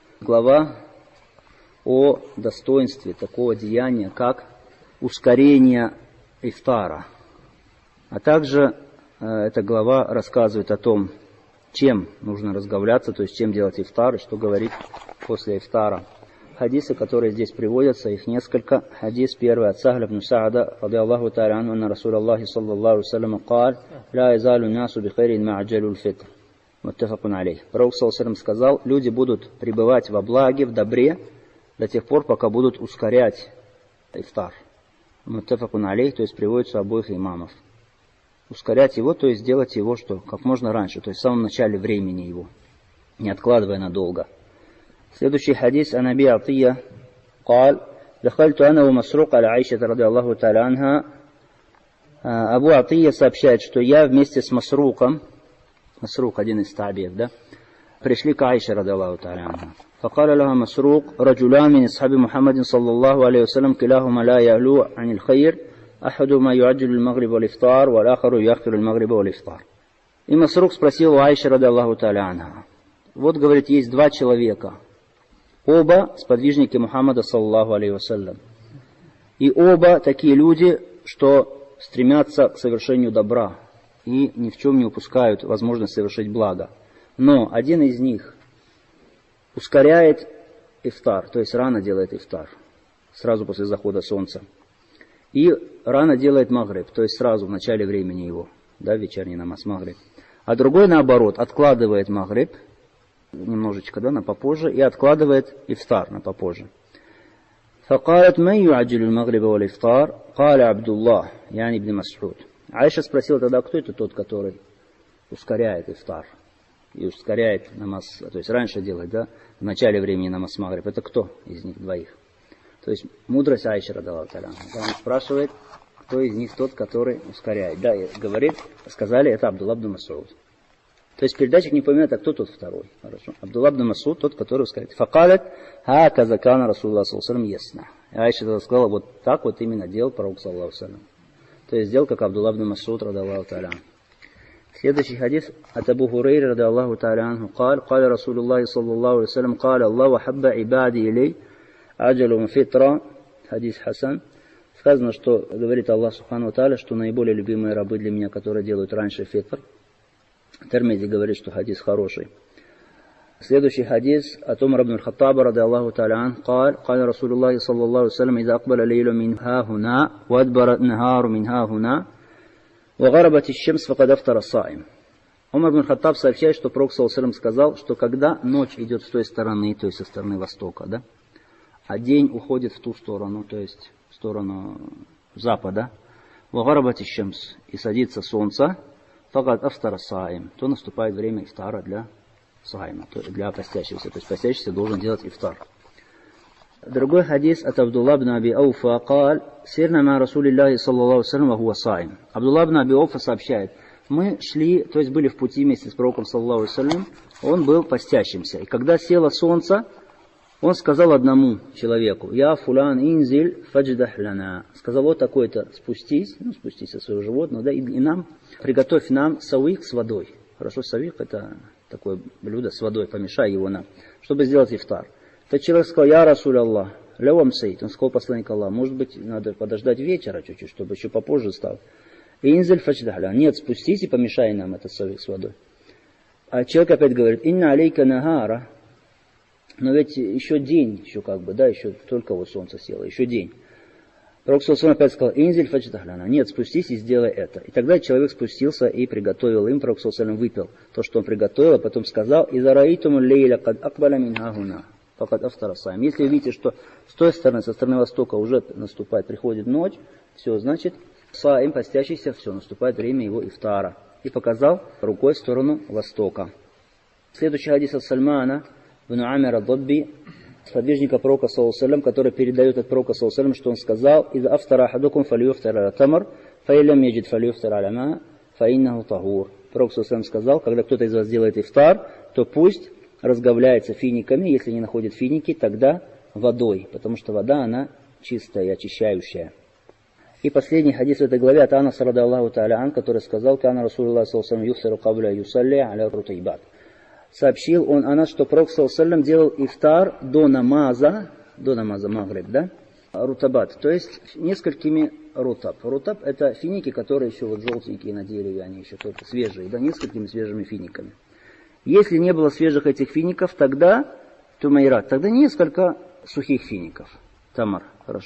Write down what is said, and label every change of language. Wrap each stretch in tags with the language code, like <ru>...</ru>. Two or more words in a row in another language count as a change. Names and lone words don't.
<ru>глава о достоинстве такого деяния, как ускорение ифтара. А также эта глава рассказывает о том, чем нужно разговляться, то есть чем делать ифтар и что говорить после ифтара. Хадисы, которые здесь приводятся, их несколько. Хадис первый от Сахля ибн Са'ада,</ru> <ar>رضي الله تعالى عنه أن رسول الله صلى الله سلم قال لا يزال الناس بخير ما عجلوا الفطر. متفق عليه.</ar> <ru>Пророк</ru> <ar>صلى الله سلم</ar> <ru>сказал, люди будут пребывать во благе, в добре, до тех пор, пока будут ускорять ифтар.</ru> <ar>متفق عليه,</ar> <ru>то есть приводится у обоих имамов. Ускорять его, то есть делать его что? Как можно раньше, то есть в самом начале времени его, не откладывая надолго. Следующий хадис</ru> <ar>عن أبي عطية قال دخلت أنا ومسروق على عائشة رضي الله تعالى عنها.</ar> <ru>Абу Атия сообщает, что я вместе с Масруком, Масрук один из табиев, да, пришли к Аише</ru> <ar>رضي الله تعالى عنها. فقال لها مسروق رجلان من أصحاب محمد صلى الله عليه وسلم كلاهما لا يعلو عن الخير أحدهما يعجل المغرب والإفطار والآخر يؤخر المغرب والإفطار.</ar> <ru>И Масрук спросил у Аиши</ru> <ar>رضي الله تعالى عنها.</ar> <ru>Вот, говорит, есть два человека. Оба сподвижники Мухаммада,</ru> <ar>صلى الله عليه وسلم.</ar> <ru>И оба такие люди, что стремятся к совершению добра и ни в чем не упускают возможность совершить благо. Но один из них ускоряет ифтар, то есть рано делает ифтар, сразу после захода солнца. И рано делает магриб, то есть сразу в начале времени его, да, вечерний намаз магриб. А другой, наоборот, откладывает магриб, немножечко, да, на попозже, и откладывает ифтар на попозже.</ru> <ar>فقالت من يعجل المغرب والإفطار قال عبد الله يعني ابن مسعود.</ar> <ru>Айша спросила тогда, кто это тот, который ускоряет ифтар и ускоряет намаз, то есть раньше делает, да, в начале времени намаз магриб. Это кто из них двоих? То есть мудрость Айши</ru> <ar>رضي الله تعالى.</ar> <ru>Он спрашивает, кто из них тот, который ускоряет. Да, и говорит, сказали, это Абдулла ибн Мас'уд. То есть передатчик не понимает, а кто тот второй. Хорошо. Абдулла ибн Мас'уд, тот, который ускоряет.</ru> <ar>فقالت هكذا كان رسول الله صلى الله عليه وسلم يصنع.</ar> <ru>И Айша тогда сказала, вот так вот именно делал пророк</ru> <ar>صلى الله عليه وسلم.</ar> <ru>То есть сделал, как Абдулла ибн Мас'уд</ru> <ar>رضي الله تعالى.</ar> <ru>Следующий хадис от Абу Хурейры</ru> <ar>رضي الله تعالى عنه قال قال رسول الله صلى الله عليه وسلم قال الله وحب عبادي إلي أعجلهم فطرا حديث حسن.</ar> <ru>Сказано, что говорит Аллах</ru> <ar>سبحانه وتعالى,</ar> <ru>что наиболее любимые рабы для меня, которые делают раньше фитр. Термизи говорит, что хадис хороший. Следующий хадис от Умара ибн аль-Хаттаба,</ru> <ar>رضي الله تعالى عنه, قال رسول الله صلى الله عليه وسلم إذا أقبل الليل من ها هنا وأدبر النهار من ها هنا وغربت الشمس فقد أفطر الصائم.</ar> <ru>Умар ибн аль-Хаттаб сообщает, что пророк</ru> <ar>صلى الله عليه وسلم</ar> <ru>сказал, что когда ночь идет с той стороны, то есть со стороны востока, да, а день уходит в ту сторону, то есть в сторону запада,</ru> <ar>وغربت الشمس,</ar> <ru>и садится солнце,</ru> <ar>فقد أفطر الصائم,</ar> <ru>то наступает время ифтара для саима, для постящегося. То есть постящийся должен делать ифтар. Другой хадис от Абдулла ибн Аби Ауфа</ru> <ar>قال سيرنا مع رسول الله صلى الله عليه وسلم وهو صائم.</ar> <ru>Абдулла ибн Аби Ауфа сообщает, мы шли, то есть были в пути вместе с пророком</ru> <ar>صلى الله عليه وسلم,</ar> <ru>он был постящимся. И когда село солнце, он сказал одному человеку,</ru> <ar>«يا فلان انزل فاجدح لنا».</ar> <ru>Сказал, вот такой-то, спустись со своего животного, да, и нам, приготовь нам савик с водой. Хорошо, савик это такое блюдо с водой, помешай его нам, чтобы сделать ифтар. Тот человек сказал,</ru> <ar>«يا رسول الله لو أمسيت».</ar> <ru>Он сказал, посланник Аллах, может быть, надо подождать вечера чуть-чуть, чтобы еще попозже стал.</ru> <ar>انزل فاجدح لنا.</ar> <ru>Нет, спустись и помешай нам этот савик с водой. А человек опять говорит,</ru> <ar>«إن عليك نهارا».</ar> <ru>Но ведь еще день, еще как бы, да, еще только вот солнце село, еще день. Пророк саллаллаху опять сказал,</ru> <ar>«انزل فاجدح لنا».</ar> <ru>Нет, спустись и сделай это. И тогда человек спустился и приготовил им, пророк саллаллаху выпил то, что он приготовил, а потом сказал,</ru> <ar>«إذا رأيتم الليل قد أقبل من هاهنا فقد أفطر الصائم».</ar> <ru>Если вы видите, что с той стороны, со стороны востока уже наступает, приходит ночь, все, значит, саим, постящийся, все, наступает время его ифтара. И показал рукой в сторону востока. Следующий хадис от Сальмана ибн Амир ад-Дабби, сподвижника пророка</ru> <ar>صلى الله عليه وسلم,</ar> <ru>который передает от пророка</ru> <ar>صلى الله عليه وسلم,</ar> <ru>что он сказал:</ru> <ar>«إذا أفطر أحدكم فليفطر على تمر فإن لم يجد فليفطر على ماء فإنه طهور».</ar> <ru>Пророк</ru> <ar>صلى الله عليه وسلم</ar> <ru>сказал, когда кто-то из вас делает ифтар, то пусть разговляется финиками, если не находит финики, тогда водой, потому что вода, она чистая и очищающая. И последний хадис в этой главе от Анаса</ru> <ar>رضي الله تعالى عنه,</ar> <ru>который сказал:</ru> <ar>«كان رسول الله صلى الله عليه وسلم يفطر قبل أن يصلي على رطبات».</ar> <ru>сообщил он о нас, что Пророк ﷺ делал ифтар до намаза магриб, да, рутабат, то есть несколькими рутаб. Рутаб — это финики, которые еще вот желтенькие на дереве, они еще только свежие, да, несколькими свежими финиками. Если не было свежих этих фиников, тогда тумайрат, тогда несколько сухих фиников, тамар, хорошо.</ru>